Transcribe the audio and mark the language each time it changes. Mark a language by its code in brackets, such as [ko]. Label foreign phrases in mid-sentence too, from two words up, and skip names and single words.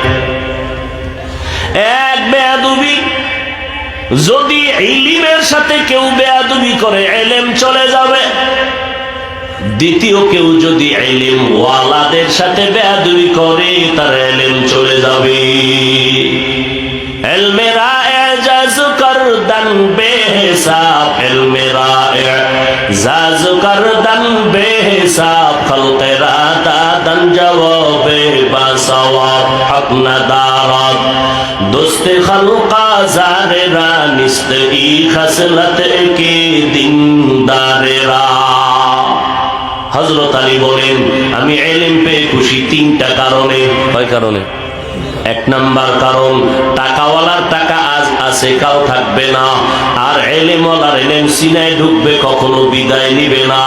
[bn] এক, বেয়াদবি, যদি ইলমের সাথে কেউ বেয়াদবি করে ইলম চলে যাবে। দ্বিতীয়, কেউ যদি ইলম ওয়ালাদের সাথে বেয়াদবি করে, তার ইলম চলে যাবে। [fa] علم را اعزاز کن گردن بی‌حساب علم را اعزاز گردن بی‌حساب خلق را دادن جواب باصواب حق ندارد دوست خلق آزار را نیست این خصلت که دیندار را. [bn] हजरत আলী বলেন আমি ইলম পেয়ে খুশি তিনটা কারণে। কয় কারণে? এক নাম্বার কারণ টাকাওয়ালার টাকা আজ আছে কাল থাকবে না, আর ইলমওয়ালার ইলম সিনায় ঢুকবে কখনো বিদায় নিবে না।